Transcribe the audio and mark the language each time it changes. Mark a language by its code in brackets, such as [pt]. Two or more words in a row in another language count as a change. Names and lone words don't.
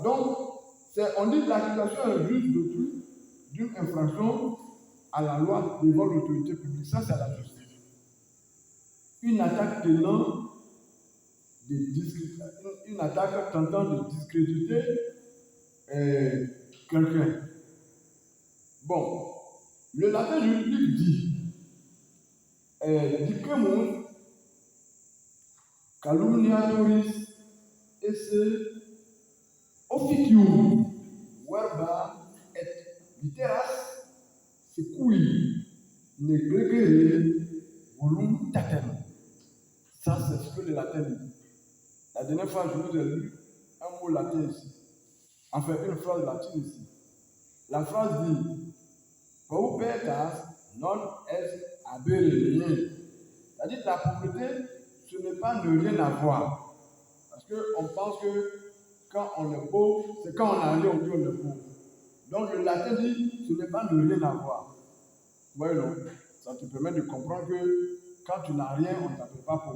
[fr] Donc, on dit que l'accusation injuste d'autrui d'une infraction à la loi devant l'autorité publique. Ça, c'est la justice. Une attaque une attaque tentant de discréditer quelqu'un. Bon, le latin juridique dit [la] dicemus calumniatoris esse officium verba et literas secui negligere voluntatem. [fr] Ça, c'est ce que le latin dit. La dernière fois, je vous ai lu un mot latin ici. Enfin, une phrase latine ici. La phrase dit [la] paupetas non est habere. [fr] C'est-à-dire que la pauvreté, ce n'est pas ne rien avoir. Parce qu'on pense que quand on est pauvre, c'est quand on a rien, on dit on est pauvre. Donc le latin dit, ce n'est pas ne rien avoir. Oui, non. Ça te permet de comprendre que quand tu n'as rien, on ne t'appelle pas pauvre.